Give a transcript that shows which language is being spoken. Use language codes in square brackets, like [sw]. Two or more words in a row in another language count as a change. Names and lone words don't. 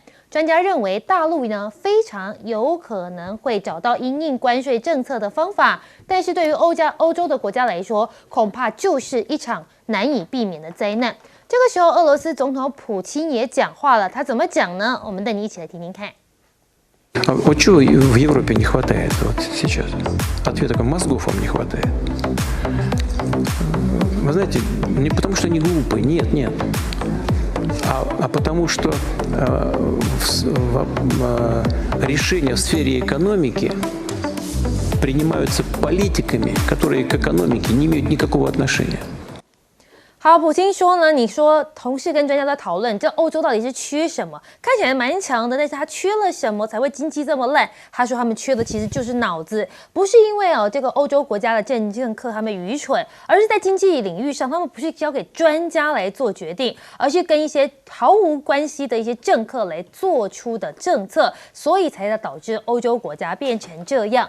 [zh] 专家认为，大陆呢非常有可能会找到因应关税政策的方法，但是对于欧洲的国家来说，恐怕就是一场难以避免的灾难。这个时候，俄罗斯总统普京也讲话了，他怎么讲呢？我们带你一起来听听看。 [ru] Вот чего в Европе не хватает вот сейчас? Ответ такой: мозгов вам не хватает. Вы знаете, не потому что они глупые, нет. А потому что решения в сфере экономики принимаются политиками, которые к экономике не имеют никакого отношения. [zh] 好，普京说呢，你说同事跟专家在讨论，这欧洲到底是缺什么？看起来蛮强的，但是他缺了什么才会经济这么烂？他说他们缺的其实就是脑子，不是因为这个欧洲国家的政客他们愚蠢，而是在经济领域上，他们不是交给专家来做决定，而是跟一些毫无关系的一些政客来做出的政策，所以才导致欧洲国家变成这样。